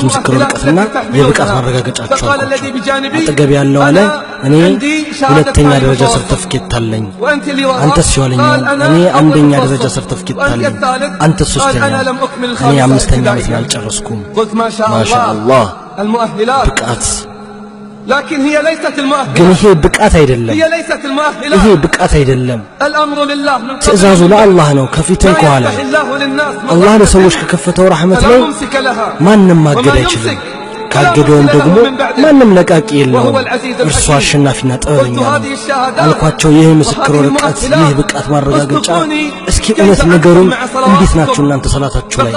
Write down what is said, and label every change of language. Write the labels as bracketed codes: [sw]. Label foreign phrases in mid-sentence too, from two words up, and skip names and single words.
[am] ምስክር ወረቀትና የብቃት ማረጋገጫችሁ አልኳቸው። አጠገብ ያለው አለ እኔ ሁለተኛ ደረጃ ሰርተፍኬት አለኝ። አንተስ ሲዋለኛው እኔ አንደኛ ደረጃ ሰርተፍኬት አለኝ። አንተስ ሶስተኛ። እኔ አምስተኛ ዓመት አልጨረስኩም። ማሻአላህ ብቃት [ar] لكن هي ليست المؤهلة. [am] ግን ይሄ ብቃት አይደለም። [ar] هي ليست المؤهلة. [am] ይሄ ብቃት አይደለም። [ar] الأمر لله. [am] ትእዛዙ ለአላህ ነው ከፊትም ከኋላ። አላህ ለሰዎች ከከፈተው ረህመት ላይ ማንም ማገድ አይችልም። ካገደውም ደግሞ ማንም ለቃቂ የለውም። እርሱ አሸናፊና ጥበበኛ ነው አልኳቸው። ይህ ምስክር ወረቀት፣ ይህ ብቃት ማረጋገጫ እስኪ እውነት ነገሩን እንዴት ናችሁ እናንተ ሰላታችሁ ላይ?